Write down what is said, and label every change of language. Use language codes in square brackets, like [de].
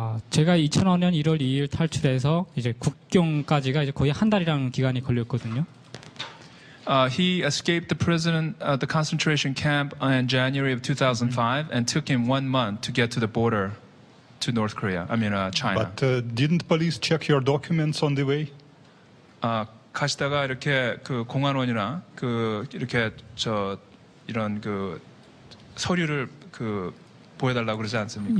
[ko] 제가 2005년 1월 2일 탈출해서 이제 국경까지가 이제 거의 한 달이라는 기간이 걸렸거든요. [en] He escaped the concentration camp in January of 2005, and took him 1 month to get to the border to North Korea. I mean, China. But didn't police check your documents on the way? [ko] 가시다가 이렇게 그 공안원이나 이렇게 이런 서류를 보여달라고 그러지 않습니까?